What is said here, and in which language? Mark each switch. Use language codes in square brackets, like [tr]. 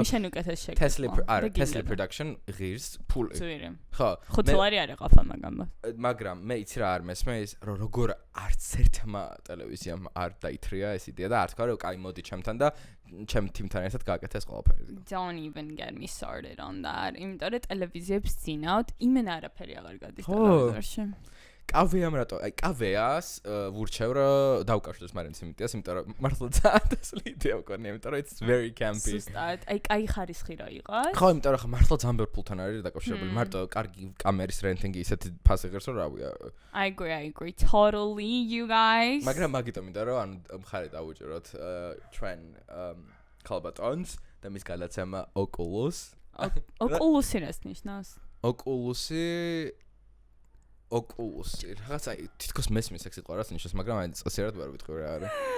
[ka] ანუ შენ უკეთეს შეგეძლო Tesla production ღირს ფული ხო 5 ლარი არ ეყოფა მაგრამ მე იცი რა არ მესმის რომ როგორ არც ერთმა ტელევიზიამ არ დაითრია ეს იდეა და არ თქვა რომ აი მოდი ჩემთან და ჩემ თიმთან ერთად გააკეთეს ყველაფერი. [en] Don't even get me started on that. [ka] იმიტომ რომ ტელევიზიებს ძინავთ, იმენ არაფერი აღარ გადის ტელევიზორში. კავეამ რატო? აი კავეას ვურჩევ რომ დავკავშირდეს მარიამ ციმენტიას, იმიტომ რომ მართლა ძალიან დასლი იდეა მქონია, იმიტომ რომ [en] it's very campy. [ka] ზუსტად, აი კაი ხარისხი რა იყოს? ხო, იმიტომ რომ მართლა ძალიან ბევრ ფულთან არის დაკავშირებული. მარტო კარგი კამერის რენტინგი ისეთი ფასი ღირს რომ რავია. [en] I agree totally you guys. [ka] მაგრამ მაგიტომ მინდა რომ ანუ მხარი დავუჭეროთ ჩვენ ქალბატონს და მის გადაცემა Oculus. Oculus-ი რას ნიშნავს? Oculus-ი რაღაცა თითქოს მესმის ეს სიტყვა რას ნიშნავს, მაგრამ აი წესიერად ვერ ვიტყვი რა არის.